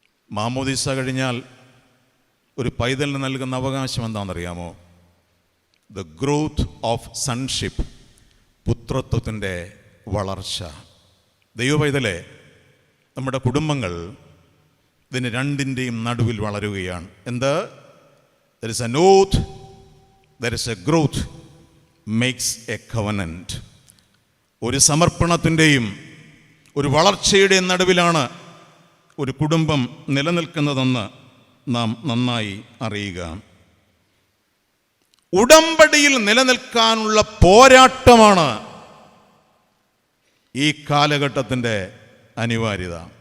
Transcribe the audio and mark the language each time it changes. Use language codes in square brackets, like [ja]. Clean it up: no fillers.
[ml] മാമോദീസ കഴിഞ്ഞാൽ ഒരു പൈതലിന് നൽകുന്ന അവകാശം എന്താണെന്നറിയാമോ? [en] the growth of sonship, [ml] പുത്രത്വത്തിൻ്റെ വളർച്ച. ദൈവപൈതലെ, നമ്മുടെ കുടുംബങ്ങൾ ഇതിന് രണ്ടിൻ്റെയും നടുവിൽ വളരുകയാണ്. എന്ത്? [en] there is an oath, there is a growth, makes a covenant. [ml] ഒരു സമർപ്പണത്തിൻ്റെയും ഒരു വളർച്ചയുടെയും നടുവിലാണ് ഒരു കുടുംബം നിലനിൽക്കുന്നതെന്ന് നാം നന്നായി അറിയുക. ഉടമ്പടിയിൽ നിലനിൽക്കാനുള്ള പോരാട്ടമാണ് ഈ കാലഘട്ടത്തിൻ്റെ അനിവാര്യത.